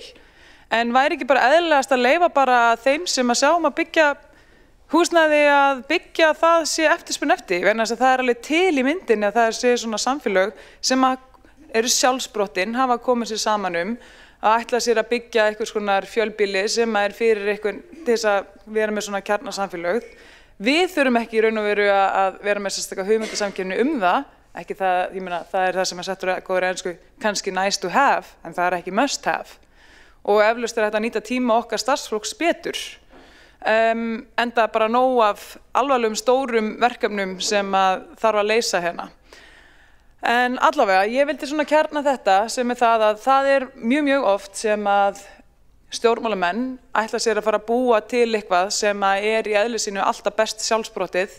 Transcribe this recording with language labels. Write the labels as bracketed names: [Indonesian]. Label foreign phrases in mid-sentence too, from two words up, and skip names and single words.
[Icelandic] En væri ekki bara eðlilegast að leyfa bara þeim sem að sjáum að byggja húsnæði að byggja það sé eftirspurn eftir, vegna þess að það er alveg til í myndinni að það sé svona samfélög sem eru sjálfsbrottin, hafa komið sér saman að ætla sér að byggja einhvers konar fjölbýli sem er fyrir einhvern til þess að vera með svona kjarnasamfélög. Við þurfum ekki í raun og veru að vera með sérstaklega hugmyndasamkeppni það, ekki það, ég meina, það er það sem settur góðri ensku kannski [English] nice to have, [Icelandic] en það er ekki [English] must have. [Icelandic] Og eflaust er þetta að nýta tíma okkar starfsfólks betur. Enda bara nóg af alvarlegum stórum verkefnum sem þarf að leysa hérna. En allavega, ég vildi svona kjarna þetta sem er það að það er mjög oft sem að stjórnmálamenn ætla sér að fara að búa til eitthvað sem er í eðli sínu alltaf best sjálfsbrotið.